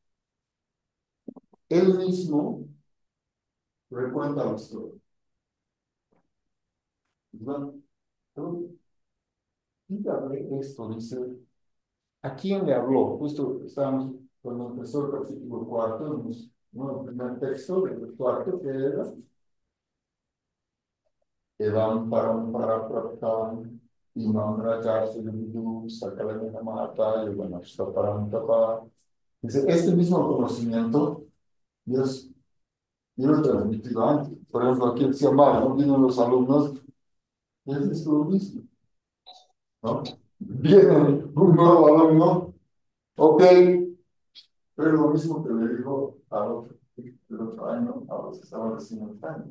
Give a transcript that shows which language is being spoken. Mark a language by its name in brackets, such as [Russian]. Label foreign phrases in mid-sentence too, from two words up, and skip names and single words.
[Spanish] Él mismo recuenta la historia. ¿No? Dígame esto, dice, ¿a quién le habló? Justo estábamos cuando empezó el capítulo cuarto, ¿no? El primer texto del cuarto, que era [Sanskrit] एवं परम्पराप्राप्तमिमं राजर्षयो विदुः स कालेनेह महता योगो नष्टः परन्तप. [Spanish] Dice, este mismo conocimiento, Dios, yo lo he transmitido antes. Por ejemplo, aquí decía Mario, vienen los alumnos, y es lo mismo, ¿no? Viene un nuevo alumno, ok, pero lo mismo que le dijo al otro, el otro año, a los que estaban recién entrando.